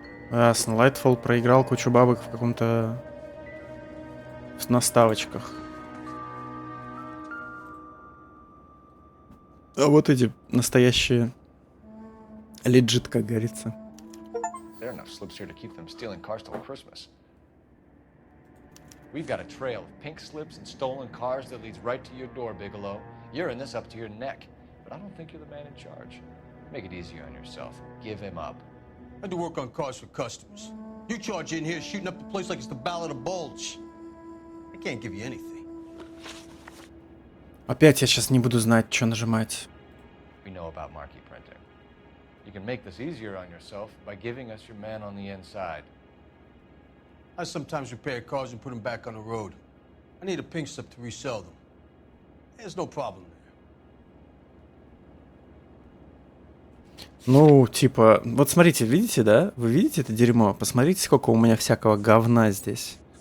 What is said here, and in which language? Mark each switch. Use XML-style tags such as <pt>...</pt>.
<ru>Ясно, Лайтфолл проиграл кучу бабок в каком-то... на ставочках. А вот эти настоящие легит, как говорится.</ru> <en>There are enough slips here to keep them stealing cars till Christmas. We've got a trail of pink slips and stolen cars that leads right to your door, Bigelow. You're in this up to your neck, but I don't think you're the man in charge. Make it easier on yourself. Give him up. I do work on cars for customers. You charge in here shooting up the place like it's the Ballad of Bulge. I can't give you anything.</en> <ru>Опять я сейчас не буду знать, что нажимать.</ru> <en>We know about marquee printing. You can make this easier on yourself by giving us your man on the inside. I sometimes repair cars and put them back on the road. I need a pink slip to resell them. There's no problem there.</en> <ru>Ну, типа, вот смотрите, видите, да? Вы видите это дерьмо? Посмотрите, сколько у меня всякого говна здесь.</ru>